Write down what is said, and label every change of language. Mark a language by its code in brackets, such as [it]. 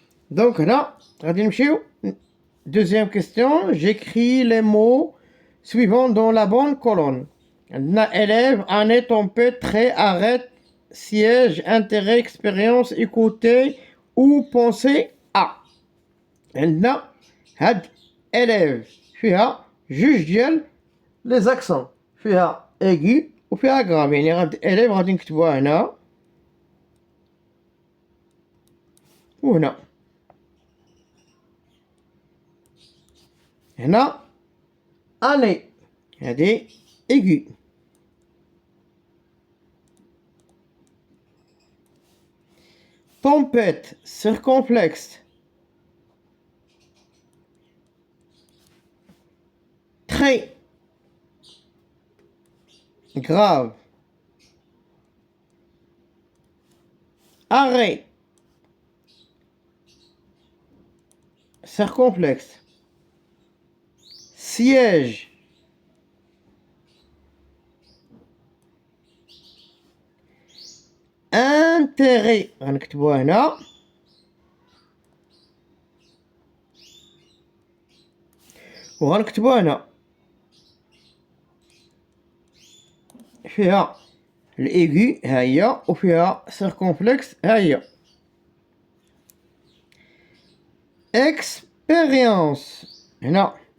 [fr] Donc là, [ar] غادي نمشيو. [fr] Deuxième question, j'écris les mots suivants dans la bonne colonne. [ar] عندنا [fr] élève, année, tempête, trait, arrête, siège, intérêt, expérience, écouter ou penser à. [ar] عندنا هاد élève فيها جوج ديال les accents. فيها aigu وفيها grave. يعني غاد élève غادي نكتبوها هنا وهنا. هنا année هادي aigu. [fr] tempête circonflexe. très grave. arrêt circonflexe. [ar] siège intérêt غنكتبوها هنا وغنكتبو هنا فيها الإيغي ها هي وفيها سيركونفلكس ها هي. إكسبيريونس هنا